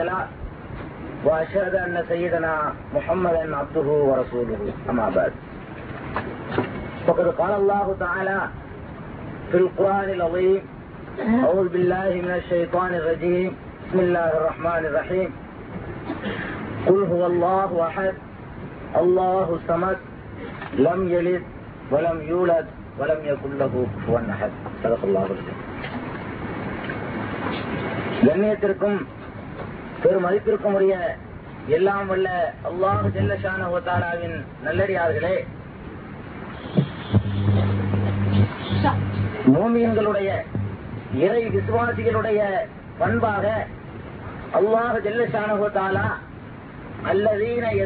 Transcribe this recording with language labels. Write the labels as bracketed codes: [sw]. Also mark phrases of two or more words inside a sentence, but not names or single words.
[ar] له وأشهد أن سيدنا محمدا عبده ورسوله أما بعد فقد قال الله تعالى في القرآن العظيم أعوذ بالله من الشيطان الرجيم بسم الله الرحمن الرحيم قل هو الله أحد الله الصمد لم يلد ولم يولد ولم يكن له كفوا أحد صدق الله العظيم. [ta] கண்ணியத்திற்கும் பெருமதிப்பிற்கும் உரிய எல்லாம் வல்ல [ar] الله جل شأنه و تعالى [ta] நல்லடியார்களே, மூமின்களுடைய இறை விசுவாசிகளுடைய பண்பாக [ar] الله جل شأنه و تعالى الذين